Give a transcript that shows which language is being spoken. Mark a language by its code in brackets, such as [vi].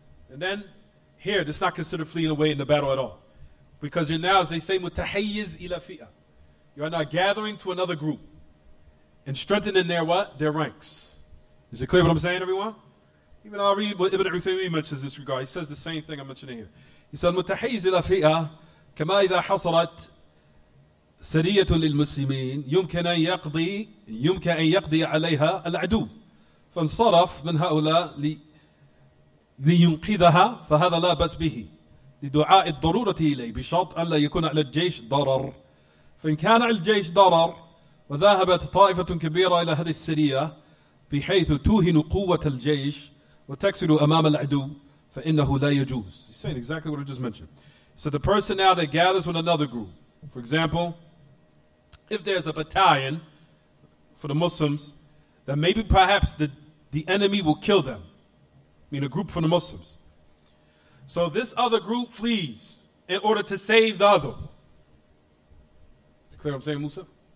[en] And then here, this is not considered fleeing away in the battle at all. Because you're now, as they say, mutahayyiz ila fi'ah. You are now gathering to another group and strengthening their what? Their ranks. Is it clear what I'm saying, everyone? Even I'll read what Ibn Uthaymin mentions in this regard. He says the same thing I'm mentioning here. He said, [ar] متحيز إلى فئة كما إذا حصلت سرية للمسلمين يمكن أن يقضي عليها العدو فانصرف من هؤلاء لينقذها فهذا لا بأس به لدعاء الضرورة إليه بشرط أن لا يكون على الجيش ضرر فإن كان على الجيش ضرر وذهبت طائفة كبيرة إلى هذه السرية بحيث توهن قوة الجيش وتكسر أمام العدو فإنه لا يجوز. [en] He's saying exactly what I just mentioned. So the person now that gathers with another group, for example, if there's a battalion for the Muslims, then maybe perhaps the enemy will kill them. I mean a group from the Muslims. So this other group flees in order to save the other. Clear what I'm saying, Musa?